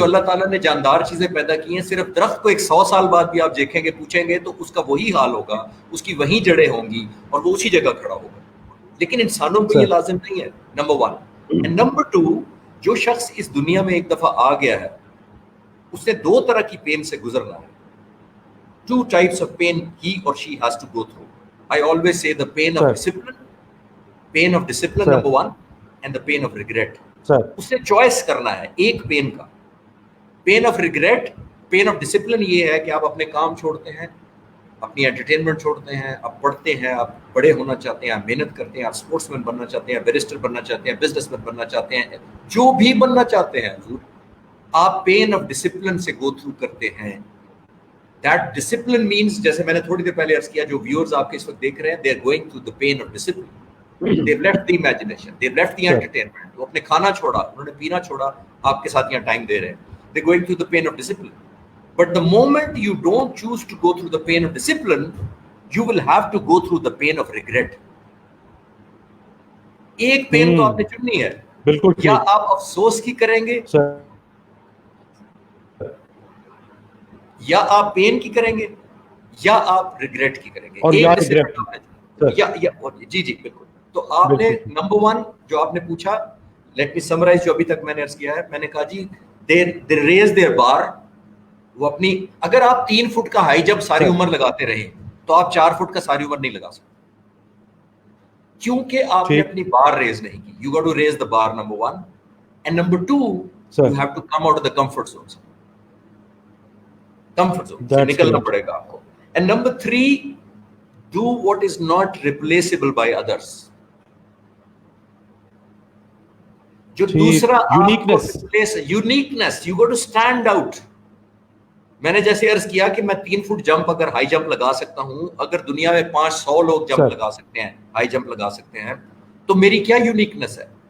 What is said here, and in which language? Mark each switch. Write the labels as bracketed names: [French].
[Hindi] जो अल्लाह ताला ने जानदार चीजें पैदा की हैं, सिर्फ दरख्त को एक 100 साल बाद भी आप देखेंगे, पूछेंगे तो उसका वही हाल होगा, उसकी वही जड़ें होंगी और वो उसी जगह खड़ा होगा. लेकिन इंसानों को ये लाजिम नहीं है, नंबर 1. एंड नंबर 2, जो शख्स इस दुनिया में एक दफा आ गया है, उसने 2 तरह की पेन से गुजरना है. [English] 2 types of pain he or she has to go through. I always say the pain of discipline, number 1, and the pain of regret. [Hindi] उसने चॉइस करना है एक पेन का. Pain of regret, pain of discipline ये है कि आप अपने काम छोड़ते हैं, अपनी एंटरटेनमेंट छोड़ते हैं, आप पढ़ते हैं, आप बड़े होना चाहते हैं, आप मेहनत करते हैं, आप स्पोर्ट्समैन बनना चाहते हैं, बैरिस्टर बनना चाहते हैं, बिजनेसमैन बनना चाहते हैं, जो भी बनना चाहते हैं, आप पेन ऑफ डिसिप्लिन से गो थ्रू करते हैं. [English] that discipline means, [Hindi] जैसे मैंने थोड़ी देर पहले अर्ज किया, जो व्यूअर्स आपके इस वक्त देख रहे हैं, [English] They are going through the pain of discipline. They've left the imagination, they've left the entertainment. [Hindi] वो अपने खाना छोड़ा, उन्होंने पीना छोड़ा, आपके साथ यहाँ टाइम दे रहे हैं. [English] They're going through the pain of discipline. But the moment you don't choose to go through the pain of discipline, you will have to go through the pain of regret. [Hindi] एक pen तो आपने चुननी है. बिल्कुल. या आप अफसोस की करेंगे, या आप पेन की करेंगे, या आप रिग्रेट की करेंगे. और या जी बिल्कुल. तो आपने नंबर 1 जो आपने पूछा, [English] let me summarise [Hindi] जो अभी तक मैंने अर्ज किया है. मैंने कहा जी, [English] They raise their bar. [Hindi] वो अपनी, अगर आप 3 फुट का हाई जंप सारी उम्र लगाते रहे, तो आप 4 फुट का सारी उम्र नहीं लगा सकते, क्योंकि आपने अपनी बार रेज नहीं की. [English] You got to raise the bar, number 1. And number 2, you have to come out of the comfort zone. [Hindi] से निकलना पड़ेगा आपको. [English] And number 3, do what is not replaceable by others. [Hindi] जो दूसरा uniqueness, [English] You go to stand out. [Hindi] मैंने जैसे अर्ज किया कि मैं 3 फुट जंप, अगर हाई जंप लगा सकता हूं, अगर दुनिया में 500 लोग जंप लगा सकते हैं, हाई जंप लगा सकते हैं, तो मेरी क्या यूनिकनेस है?